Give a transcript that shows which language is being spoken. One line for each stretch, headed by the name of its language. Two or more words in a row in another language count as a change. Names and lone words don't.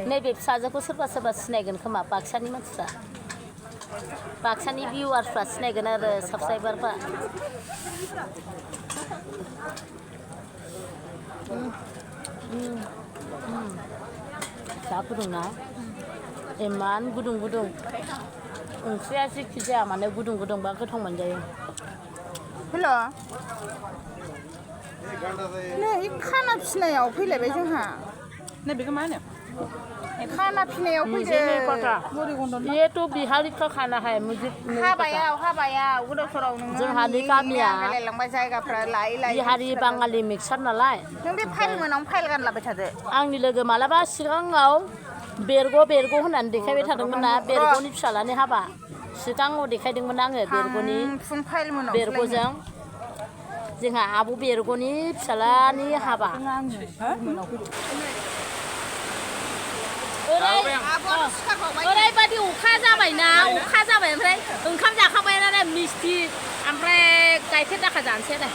Bodo: नैबे फिसाजोखौ सोरबा सोरबा सिनायगोन खोमा बाक्सानि मानसिफ्रा बाक्सानि भिउवार्सफ्रा सिनायगोन आरो साबस्क्राइबारफ्रा जा गुदुंना इमान गुदुं ओंख्रिया जेखि जाया माने गुदुं गुदुंबा गोथाव मोनजायो हेल' नै खाना फिनायाव फैलायबाय जोंहा नै बेखौ मा होनो खाना फिनायाव फैदों
Hindi: ये तो बिहारी का खाना है मुझे
Bodo: हाबायाव गोदावसोराव जोंहानि गामिया जायगाफ्रा लायै बिहारि बाङालि मिक्सार नालाय नों बे फाइल मोनाव फाइल गानलाबाय थादो आंनि लोगो मालाबा सिगाङाव बेरग' होननानै देखायबाय थादोंमोन ना बेरग'नि फिसालानि हाबा सिगाङाव देखायदोंमोन आङो बेरग'जों जोंहा आब' बेरग'नि फिसालानि हाबा ओरैबादि अखा जाबायना ओमफ्राय ओंखाम जाखांबाय ना मिस्थि ओमफ्राय गाइखेर दाखा जानोसै आरो